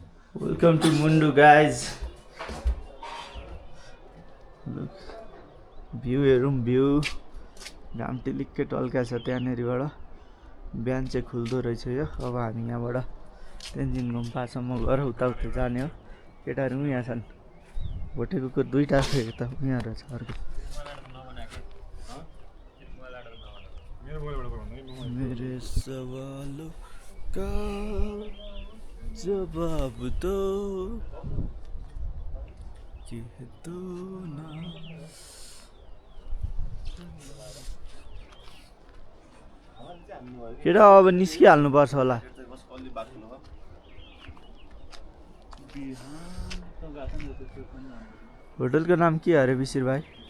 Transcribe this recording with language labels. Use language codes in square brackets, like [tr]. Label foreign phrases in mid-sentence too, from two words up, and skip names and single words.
[en] Welcome to Mundu, guys. Look, view [ne] heरौँ भ्यू घाम टिलिक्कै टल्का छ त्यहाँनेरिबाट बिहान चाहिँ खुल्दो रहेछ यो। अब हामी यहाँबाट तेन्जिङ गुम्पासम्म गएर उता जाने हो। केटाहरू पनि यहाँ छन्। भोटे कुकुर दुईटा छ यता यहाँ रहेछ अर्को। [hi] मेरे सवालों का जवाब दो कि दो ना। [ne] केटा अब निस्किहाल्नुपर्छ होला। होटलको नाम के अरे बिसिर भाइ?